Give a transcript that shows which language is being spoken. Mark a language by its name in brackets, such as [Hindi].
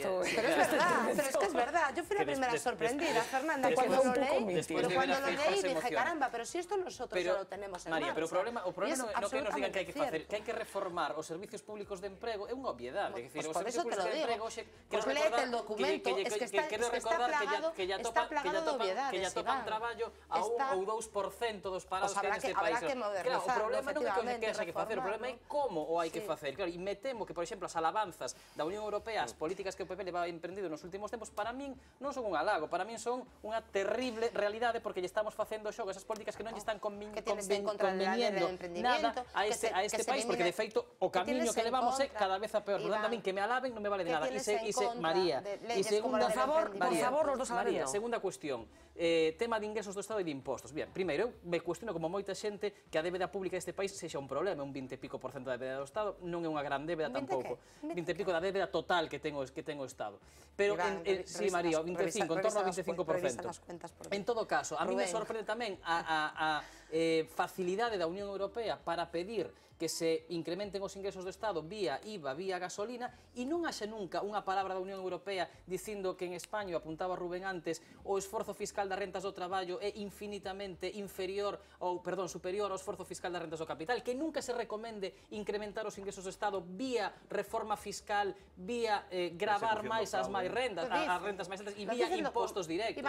[Spanish] Pero es verdad, pero es que es verdad. Yo fui la primera sorprendida, Fernanda, cuando lo leí, pero cuando lo leí dije, caramba, pero si esto nosotros ya lo tenemos en marcha. [Galician] María, pero o problema non é que nos digan que hai que facer, que hai que reformar os servicios públicos de emprego, é unha obviedade. [Spanish] Pues por eso te lo digo. Pues léete el documento, es que está plagado de obviedades, [Galician] que ya topan traballo a 1 ou 2% dos parados que hai neste país. Claro, o problema non é que hai que facer, o problema é como o hai que facer. Claro, e me temo que, por exemplo, as alabanzas da Unión Europea, as políticas que o PP leva emprendido nos últimos tempos, para min non son un halago, para min son unha terrible realidade porque lle estamos facendo xogo esas políticas que non lle están conveniendo nada a este país, porque de feito o camiño que levamos é cada vez a peor. Por tanto, a min que me alaben non me vale de nada. María, e segunda, [Spanish] por favor, los dos [Galician] María, segunda cuestión, tema de ingresos do Estado e de impostos. Bien, primeiro, eu me cuestiono como moita xente que a débeda pública deste país sexa un problema, un 20 e pico % da débeda do Estado, non é unha gran débeda tampouco. 20 e pico da débeda total que ten o Estado. Pero, sí, María, 25, en torno ao 25%. En todo caso, a mí me sorprende tamén a facilidade da Unión Europea para pedir que se incrementen os ingresos do Estado vía IVA, vía gasolina, e non haxe nunca unha palabra da Unión Europea dicindo que en España, apuntaba Rubén antes, o esforzo fiscal das rentas do traballo é infinitamente inferior, ou, perdón, superior ao esforzo fiscal das rentas do capital, que nunca se recomende incrementar os ingresos do Estado vía reforma fiscal, vía gravar máis as máis rentas, as rentas máis altas, e vía impostos directos.